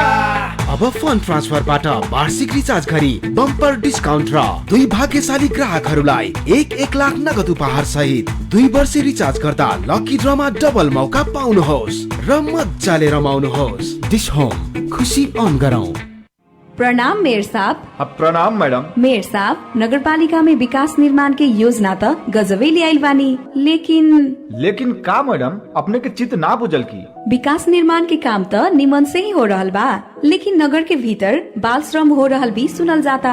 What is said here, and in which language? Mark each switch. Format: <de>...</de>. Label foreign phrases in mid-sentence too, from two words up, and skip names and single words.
<ne>अब फन्ड ट्रान्सफरबाट वार्षिक रिचार्ज गरी बम्पर डिस्काउन्ट र 2 भाग्यशाली ग्राहकहरूलाई 1 लाख नगद उपहार सहित 2 वर्ष रिचार्ज गर्दा लकी ड्रमा डबल मौका पाउनुहोस् र मजाले रमाउनुहोस्। डिश होम खुशी अन गरौँ।</ne> <bho>प्रणाम मेयर साहब। प्रणाम मैडम। मेयर साहब, नगरपालिका में विकास निर्माण के योजना त गजबे लियाइल बानी, लेकिन का मैडम अपने के चित्त ना बुझल की? विकास निर्माण के काम त निमन से ही हो रहल बा, लेकिन नगर के भीतर बाल श्रम हो रहल भी सुनल जाता।</bho>